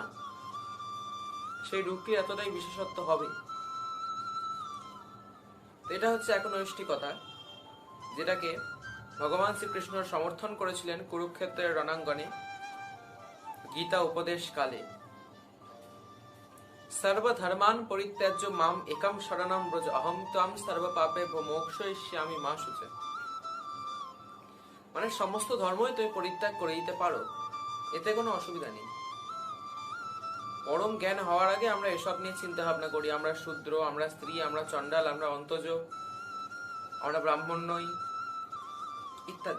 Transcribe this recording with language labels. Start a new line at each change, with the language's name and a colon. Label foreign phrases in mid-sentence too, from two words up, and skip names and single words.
Bangla: সেই ঢুকটি এতটাই বিশেষত্ব হবে। এটা হচ্ছে একনৈষ্ঠিকতা, যেটাকে ভগবান শ্রীকৃষ্ণ সমর্থন করেছিলেন কুরুক্ষেত্রের রণাঙ্গনে গীতা উপদেশ কালে।
Sanskrit: সর্বধর্মান পরিত্যাজ্য মাম একম শরণম ব্রজ অহং ত্বাম সর্ব পাপেভ্যো মোক্ষয়িষ্যামি মা শুচে।
Bangla: মানে সমস্ত ধর্মই তুমি পরিত্যাগ করে দিতে পারো, এতে কোনো অসুবিধা নেই। পরম জ্ঞান হওয়ার আগে আমরা এসব নিয়ে চিন্তা ভাবনা করি। আমরা শূদ্র, আমরা স্ত্রী, আমরা চণ্ডাল, আমরা অন্তজ, আমরা ব্রাহ্মণ নই ইত্যাদি।